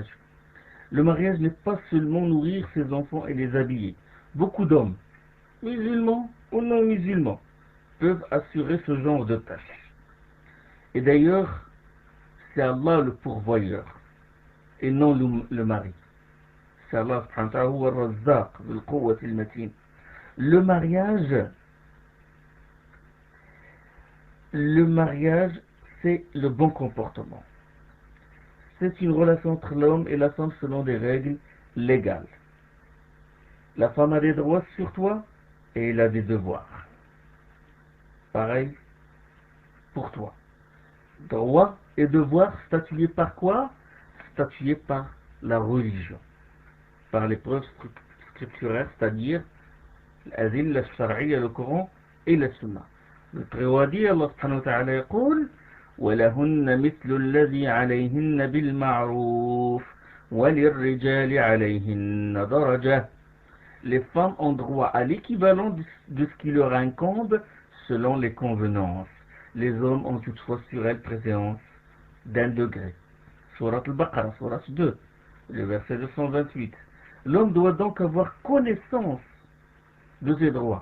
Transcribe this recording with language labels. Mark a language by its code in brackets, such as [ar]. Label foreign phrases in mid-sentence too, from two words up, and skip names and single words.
[fr] Le mariage n'est pas seulement nourrir ses enfants et les habiller. Beaucoup d'hommes, musulmans ou non musulmans, peuvent assurer ce genre de tâches. Et d'ailleurs, c'est Allah le pourvoyeur et non le mari. [ar] C'est الله سبحانه وتعالى بالقوة المتين. [fr] Le mariage, c'est le bon comportement. C'est une relation entre l'homme et la femme selon des règles légales. La femme a des droits sur toi et elle a des devoirs. Pareil pour toi. Droits et devoirs statués par quoi? Statués par la religion, par les preuves scripturaires, c'est-à-dire l'adil, la shar'iyya, le Coran et la Sunna. Le Très-Haut dit, [ar] الله سبحانه وتعالى يقول وَلَهُنَّ مِثْلُ الَّذِي عَلَيْهِنَّ بِالْمَعْرُوفِ وَلِلرِّجَالِ عَلَيْهِنَّ دَرَجَةٌ. [fr] Les femmes ont droit à l'équivalent de ce qui leur incombe selon les convenances. Les hommes ont toutefois sur elles préséance d'un degré. Surat al-Baqarah, Surat 2, le verset 228. L'homme doit donc avoir connaissance de ses droits.